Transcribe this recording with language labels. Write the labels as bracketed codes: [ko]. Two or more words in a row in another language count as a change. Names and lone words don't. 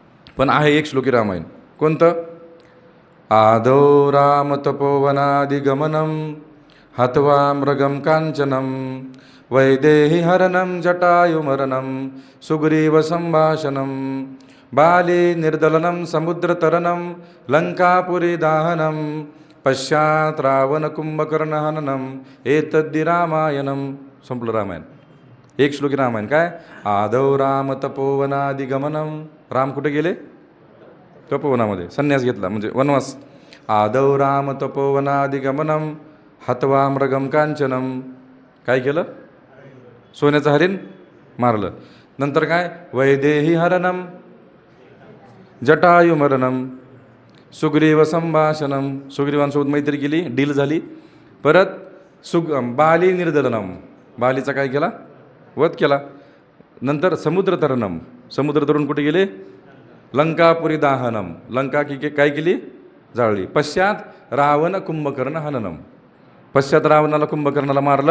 [mr] पण आहे एक श्लोकी रामायण. कोणतं? [sa] आदौ राम तपोवनादिगमनं हत्वा मृगं काञ्चनं वैदेही हरणं जटायुमरणं सुग्रीवसंभाषणं बाली निर्दलनं समुद्रतरणं लंकापुरी दाहनं पश्चात रावण कुंभकर्णहननम एतद्दि रामायणम. [mr] संपलं रामायण. एक श्लोकी रामायण. काय? [sa] आदौ राम तपोवनादिगमनम. [mr] राम कुठे गेले? तपोवनामध्ये संन्यास घेतला, म्हणजे वनवास. [sa] आदौ राम तपोवनादिगमनम हत्वा मृगम कांचनम. [mr] काय केलं? सोन्याचं हरिण मारलं. नंतर काय? [sa] वैदेही हरणम जटायुमरणम सुग्रीव संभाषणम. [mr] सुग्रीवांसोबत मैत्री केली, डील झाली. परत [sa] बाली निर्दलनम. [mr] बालीचा काय केला? वध केला. नंतर [sa] समुद्र तरणम. [mr] समुद्र तरुण कुठे गेले? [sa] लंकापुरी दाहनम. [mr] लंका की काय केली? जाळली. [sa] पश्चात रावण कुंभकर्ण हननम. [mr] पश्चात रावणाला कुंभकर्णाला मारलं.